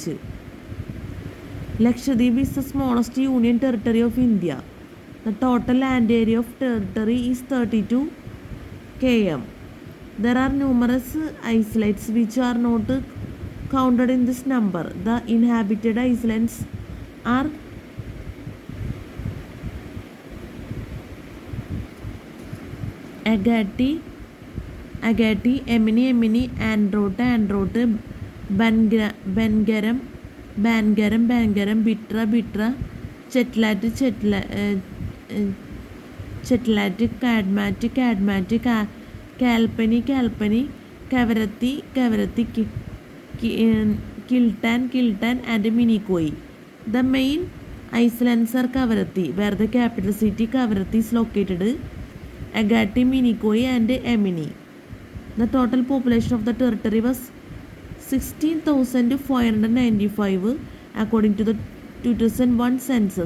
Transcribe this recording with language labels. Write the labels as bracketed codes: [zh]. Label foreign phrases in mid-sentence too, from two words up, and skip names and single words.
[en] Lakshadweep is the smallest union territory of India. The total land area of territory is 32 km. There are numerous islets which are not counted in this number. The inhabited islands are Agatti, Emini, Androte, Bangaram, Bitra, Chetlat, Cadmat, Kalpani, Kavarati, Kiltan, and Minikoi. The main islands are Kavarati, where the capital city Kavarati is located, Agatti, Minikoi, and Emini. The total population of the territory was 16,595 according to the 2001 census.